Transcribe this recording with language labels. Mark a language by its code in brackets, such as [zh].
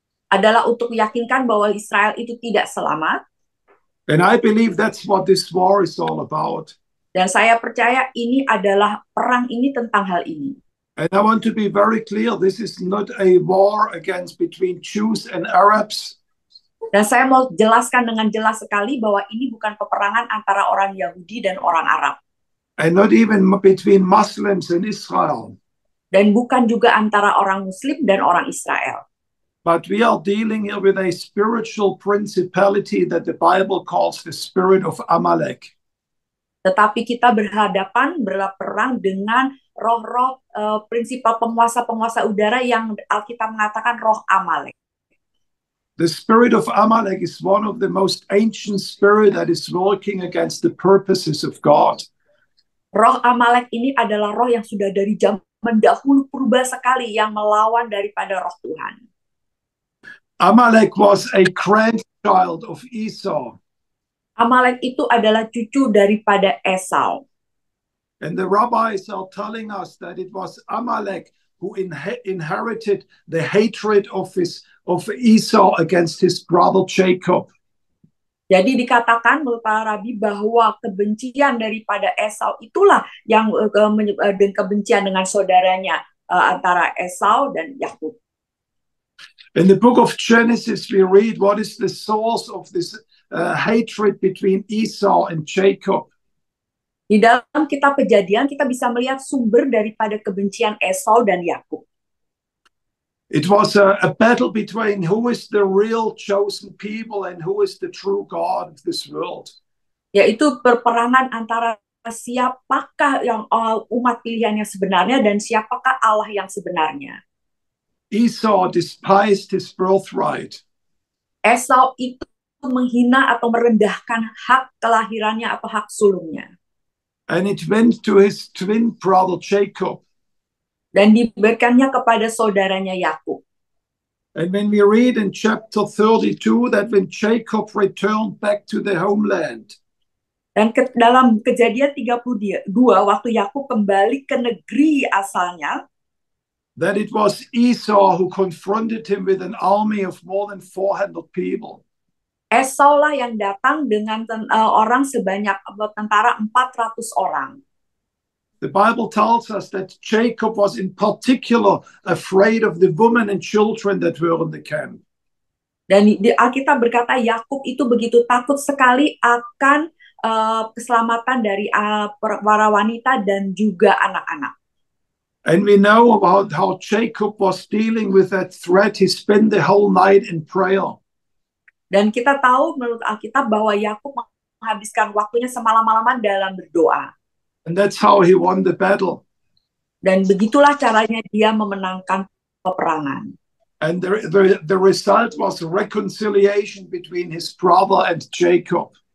[id] Adalah untuk meyakinkan bahwa Israel itu tidak selamat. [en] And I believe that's what this war is all about. [id] Dan saya percaya ini adalah perang ini tentang hal ini. [en] And I want to be very clear, this is not a war against between Jews and Arabs. [id] Dan saya mau jelaskan dengan jelas sekali bahwa ini bukan peperangan antara orang Yahudi dan orang Arab. [en] And not even between Muslims and Israel. [id] Dan bukan juga antara orang Muslim dan orang Israel. [en] But we are dealing here with a spiritual principality that the Bible calls the spirit of Amalek. [id] Tetapi kita berperang dengan roh-roh prinsipal penguasa-penguasa udara yang Alkitab mengatakan roh Amalek. [en] The spirit of Amalek is one of the most ancient spirit that is working against the purposes of God. [id] Roh Amalek ini adalah roh yang sudah dari zaman dahulu purba sekali yang melawan daripada roh Tuhan. [en] Amalek was a grandchild of Esau. [id] Amalek itu adalah cucu daripada Esau. [en] And the rabbis are telling us that it was Amalek who inherited the hatred of Esau against his brother Jacob. [id] Jadi dikatakan oleh para rabi bahwa kebencian daripada Esau itulah yang kebencian dengan saudaranya antara Esau dan Yakub. [en] In the book of Genesis, we read what is the source of this hatred between Esau and Jacob. [id] Di dalam kitab Kejadian kita bisa melihat sumber daripada kebencian Esau dan Yakub. [en] It was a battle between who is the real chosen people and who is the true God of this world. [id] Yaitu perperangan antara siapakah yang umat pilihan yang sebenarnya dan siapakah Allah yang sebenarnya. [en] Esau despised his birthright. [id] Esau itu menghina atau merendahkan hak kelahirannya atau hak sulungnya. [en] And it went to his twin brother Jacob. [id] Dan diberikannya kepada saudaranya Yakub. [en] And when we read in chapter 32 that when Jacob returned back to the homeland, [id] dan dalam Kejadian 32 waktu Yakub kembali ke negeri asalnya, [en] that it was Esau who confronted him with an army of more than 400 people. [id] Esau lah yang datang dengan orang sebanyak tentara 400 orang. [en] The Bible tells us that Jacob was in particular afraid of the women and children that were in the camp. [id] Dan di Alkitab berkata Yakub itu begitu takut sekali akan keselamatan dari para wanita dan juga anak-anak. [en] And we know about how Jacob was dealing with that threat. He spent the whole night in prayer. [id] Dan kita tahu menurut Alkitab bahwa Yakub menghabiskan waktunya semalam-malaman dalam berdoa. [en] And that's how he won the battle. [id] Dan begitulah caranya dia memenangkan peperangan. [en] And the result was reconciliation between his brother and Jacob.